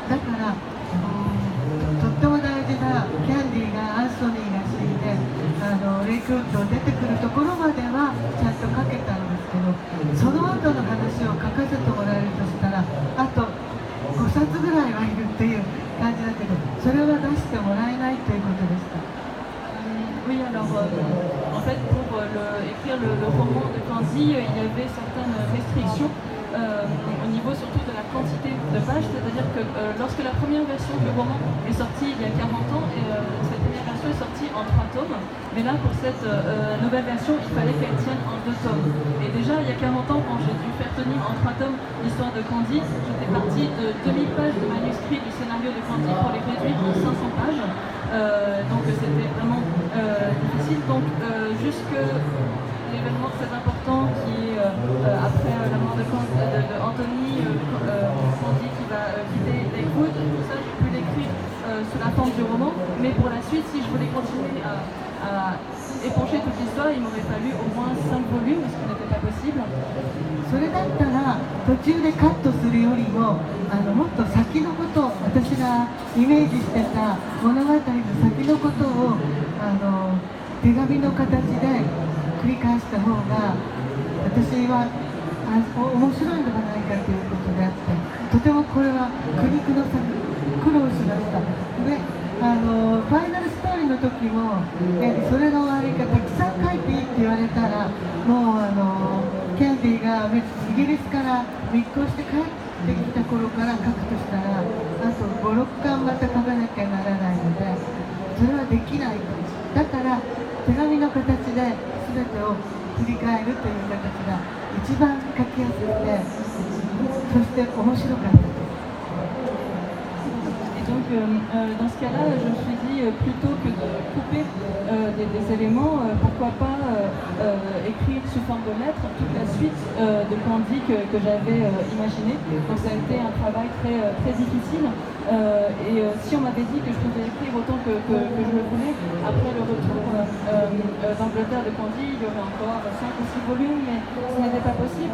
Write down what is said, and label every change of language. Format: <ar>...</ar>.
<ja>だからとっても大事なキャンディーがアンソニーが死んでレイクウッド出てくるところまではちゃんと書けたんですけど、その後の話を書かせてもらえるとしたらあと5冊ぐらいはいるっていう感じだけど、それは出してもらえないということでした。</ja> <fr>Oui, alors en fait, pour écrire le roman de Candy, il y avait certaines restrictions au niveau surtout de la quantité de pages, c'est-à-dire que lorsque la première version du roman est sortie il y a 40 ans, et cette première version est sortie en 3 tomes, mais là pour cette nouvelle version, il fallait qu'elle tienne en 2 tomes. Et déjà il y a 40 ans, quand j'ai dû faire tenir en 3 tomes l'histoire de Candy, j'étais partie de 2000 pages de manuscrit du scénario de Candy pour les réduire en 500 pages. Donc c'était vraiment difficile. Donc jusque l'événement très important qui est après la mort de Anthony, Candy qui va quitter Lakewood, tout ça j'ai pu l'écrire sous la forme du roman, mais pour la suite si je voulais continuer à épancher toute l'histoire, il m'aurait fallu au moins 5 volumes, ce qui n'était pas possible.</fr> <ja>それだったら途中でカットするよりももっと先のことを私がイメージしてた物語の先のことを手紙の形で繰り返した方が私は面白いのではないかということであって、とてもこれは苦肉の策苦労しました。でファイナルストーリーの時もそれの終わりがたくさん書いていいって言われたらもうキャンディーがイギリスから密航して帰ってきた頃から書くとしたらあと5、6巻また書かなきゃならないのでそれはできない。だから手紙の形で全てを振り返るという形が一番書きやすくてそして面白かった。</ja> <fr>Donc dans ce cas-là, je me suis dit plutôt que de couper des éléments, pourquoi pas écrire sous forme de lettres toute la suite de Candy que j'avais imaginé. Donc ça a été un travail très difficile. Et si on m'avait dit que je pouvais écrire autant que je le voulais, après le retour d'Angleterre de Candy, il y aurait encore 5 ou 6 volumes, mais ce n'était pas possible.</fr>